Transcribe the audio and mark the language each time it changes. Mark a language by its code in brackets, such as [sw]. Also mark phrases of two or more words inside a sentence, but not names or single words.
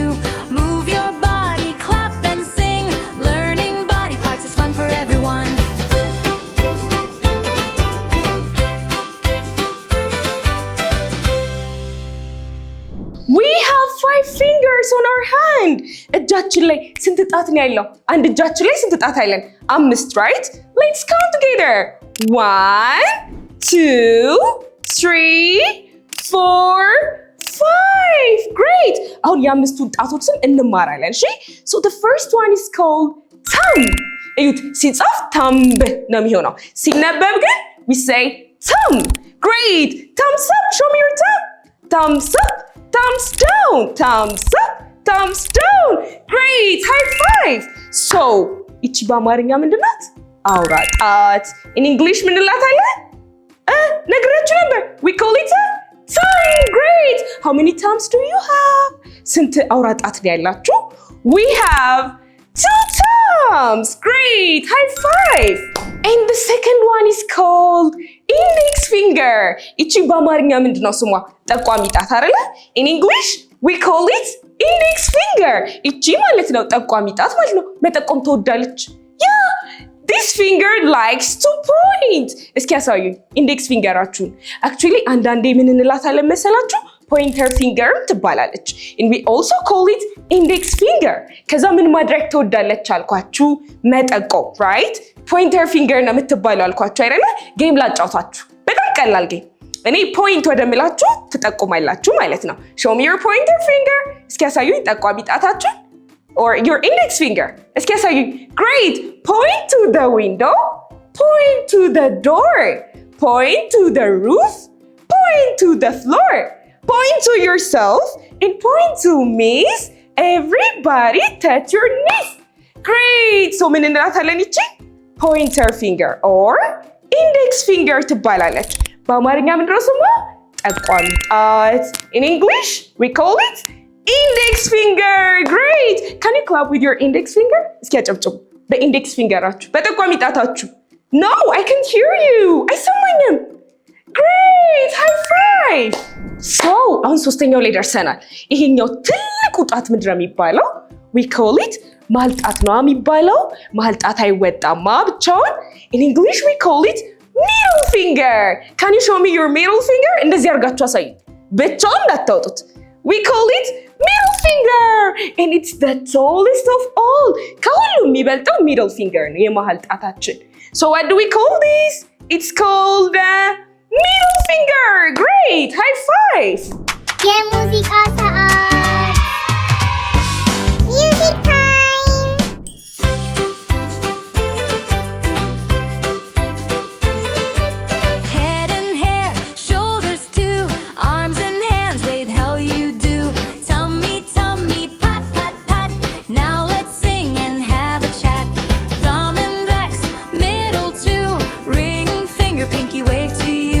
[en] Move your body, clap and sing. Learning body parts is fun for everyone. We have 5 fingers on our hand. [am] እጃችን ላይ ስንት ጣት ነው ያለው? አንድ እጃችን ላይ ስንት ጣት አለን? [en] 5, right? Let's count together. 1, 2, 3, 4, 5. Great. [am] አሁን የአምስቱን ጣቶችን እንማራለን። እሺ? [en] So the first one is called thumb. [am] እዩት፣ ሲጻፍ thumb ነው የሚሆነው። ሲነበብ ግን [en] we say thumb. Great. Thumbs up. Show me your thumb. Thumbs up. Thumbs down. Thumbs up. Thumbs down. Great. High five. So, [am] ይቺ በአማርኛ ምንድን ናት? አውራ ጣት. [en] In English [am] ምን እንላታለን? ነግራችሁ ነበር. [en] We call it a thumb. Great. How many thumbs do you have? [am] ስንት አውራ ጣት ነው ያላችሁ? [en] We have 2 thumbs. Great. High five. And the second one is called index finger. [am] ይቺ በአማርኛ ምንድን ነው ስሟ? ጠቋሚ ጣት አይደለ? [en] In English we call it index finger. [am] ይቺ ማለት ነው ጠቋሚ ጣት ማለት ነው። መጠቆም ትወዳለች። [en] Yeah, this finger likes to point. [am] እስኪ ያሳዩኝ ኢንዴክስ ፊንገራችሁን። Actually አንዳንዴ ምን እንላታለን መሰላችሁ? [en] pointer finger ትባላለች። And we also call it index finger. [am] ከዛ ምን ማድረግ ትወዳለች አልኳችሁ? መጠቆም, right? [en] pointer finger [am] ነው የምትባለው አልኳችሁ አይደለ? ጌም ላጫውታችሁ። በጣም ቀላል ጌም። እኔ ፖይንት ወደምላችሁ ትጠቁማላችሁ ማለት ነው። [en] Show me your pointer finger. [am] እስኪ ያሳዩኝ ጠቋሚ ጣታችሁን. [en] Or your index finger. [am] እስኪ ያሳዩኝ. [en] Great. Point to the window. Point to the door. Point to the roof. Point to the floor. Point to yourself and point to me. Everybody touch your knees. Great. So [am] ምን እንላታለን ይቺ? [en] Pointer finger or index finger [am] ትባላለች። በአማርኛ ምንድን ነው ስሟ? ጠቋሚ ጣት. [en] In English we call it index finger. Great. Can you clap with your index finger? [am] እስኪ አጨብጭቡ በኢንዴክስ ፊንገራችሁ በጠቋሚ ጣታችሁ። [en] No, I can't hear you. [am] አይሰማኝም። [en] Great. High five. [am] So አሁን ሶስተኛው ላይ ደርሰናል። ይሄኛው ትልቁ ጣት ምንድን ነው የሚባለው? [en] We call it [am] መሀል ጣት ነው የሚባለው። መሀል ጣት አይወጣማ ብቻውን። [en] In English we call it middle finger. Can you show me your middle finger? [am] እንደዚህ አድርጋችሁ አሳዩ። ብቻውን እንዳታወጡት። [en] We call it middle finger. And it's the tallest of all. [am] ከሁሉም የሚበልጠው [en] middle finger [am] ነው የመሀል ጣታችን። [en] So what do we call this? It's called middle finger. Great. High five. [am] የሙዚቃ ሰዓት [en] music time Head and hair, shoulders too, arms and hands, wait, how you do. Tummy, tummy, pat, pat, pat. Now let's sing and have a chat. Thumb index, middle too, ring finger, pinky wave to you.